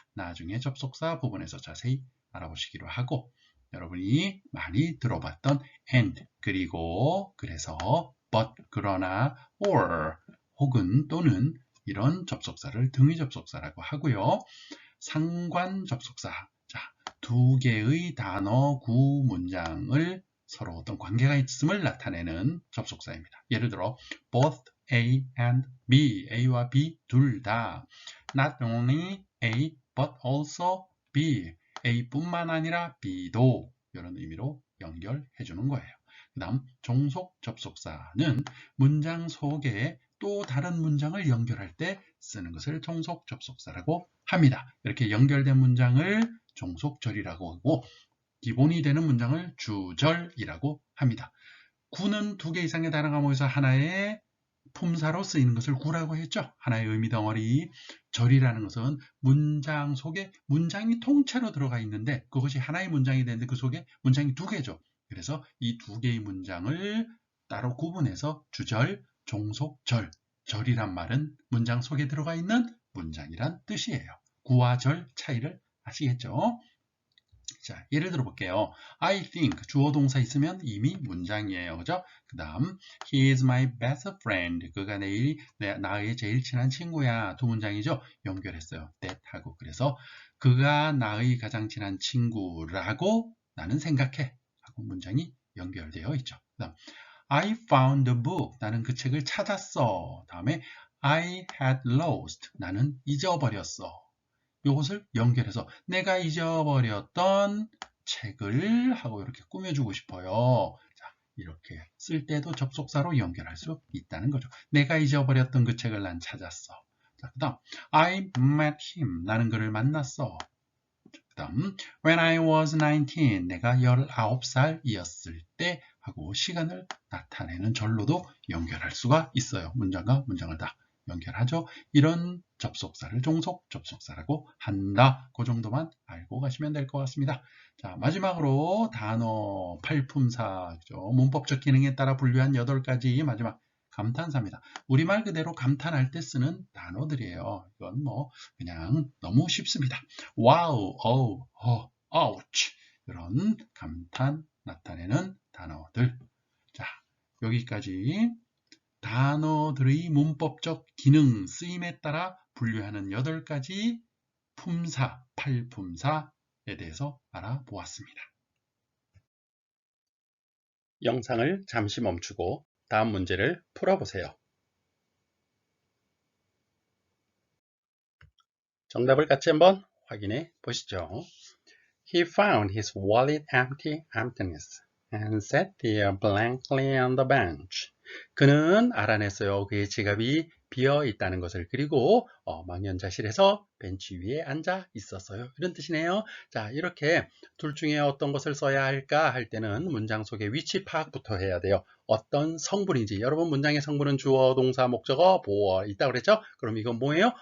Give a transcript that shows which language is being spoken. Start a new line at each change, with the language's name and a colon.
Korean: 나중에 접속사 부분에서 자세히 알아보시기로 하고, 여러분이 많이 들어봤던 and, 그리고, 그래서, but, 그러나, or, 혹은 또는 이런 접속사를 등위 접속사라고 하고요. 상관 접속사, 자, 두 개의 단어, 구, 문장을 서로 어떤 관계가 있음을 나타내는 접속사입니다. 예를 들어
English: both A and B,
Korean: A와 B 둘 다,
English: not only A but also B,
Korean: A뿐만 아니라 B도 이런 의미로 연결해 주는 거예요. 그 다음 종속 접속사는 문장 속에 또 다른 문장을 연결할 때 쓰는 것을 종속 접속사라고 합니다. 이렇게 연결된 문장을 종속절이라고 하고 기본이 되는 문장을 주절이라고 합니다. 구는 두 개 이상의 단어가 모여서 하나의 품사로 쓰이는 것을 구라고 했죠. 하나의 의미 덩어리. 절이라는 것은 문장 속에 문장이 통째로 들어가 있는데 그것이 하나의 문장이 되는데 그 속에 문장이 두 개죠. 그래서 이 두 개의 문장을 따로 구분해서 주절, 종속절, 절이란 말은 문장 속에 들어가 있는 문장이란 뜻이에요. 구와 절 차이를 아시겠죠? 자, 예를 들어 볼게요.
English: I think
Korean: 주어 동사 있으면 이미 문장이에요. 그죠? 그 다음
English: He is my best friend.
Korean: 그가 나의 제일 친한 친구야. 두 문장이죠? 연결했어요. that 하고. 그래서 그가 나의 가장 친한 친구라고 나는 생각해. 하고 문장이 연결되어 있죠. 그 다음
English: I found the book.
Korean: 나는 그 책을 찾았어. 다음에
English: I had lost.
Korean: 나는 잊어버렸어. 이것을 연결해서 내가 잊어버렸던 책을 하고 이렇게 꾸며주고 싶어요. 자, 이렇게 쓸 때도 접속사로 연결할 수 있다는 거죠. 내가 잊어버렸던 그 책을 난 찾았어. 자, 그 다음
English: I met him.
Korean: 나는 그를 만났어. 그 다음
English: When I was 19.
Korean: 내가 19살이었을 때 하고 시간을 나타내는 절로도 연결할 수가 있어요. 문장과 문장을 다 연결하죠. 이런 접속사를 종속 접속사라고 한다. 그 정도만 알고 가시면 될 것 같습니다. 자, 마지막으로 단어 팔품사, 문법적 기능에 따라 분류한 8가지 마지막 감탄사입니다. 우리말 그대로 감탄할 때 쓰는 단어들이에요. 이건 뭐 그냥 너무 쉽습니다. 와우, 어우, 아우치 이런 감탄 나타내는 단어들. 자, 여기까지 단어들의 문법적 기능, 쓰임에 따라 분류하는 8가지 품사, 팔품사에 대해서 알아보았습니다. 영상을 잠시 멈추고 다음 문제를 풀어보세요. 정답을 같이 한번 확인해 보시죠.
English: He found his wallet emptiness and sat there blankly on the bench.
Korean: 그는 알아냈어요. 그의 지갑이 비어 있다는 것을. 그리고 망연자실해서 벤치 위에 앉아 있었어요. 이런 뜻이네요. 자, 이렇게 둘 중에 어떤 것을 써야 할까 할 때는 문장 속의 위치 파악부터 해야 돼요. 어떤 성분인지. 여러분 문장의 성분은 주어, 동사, 목적어, 보어 있다고 그랬죠? 그럼 이건 뭐예요?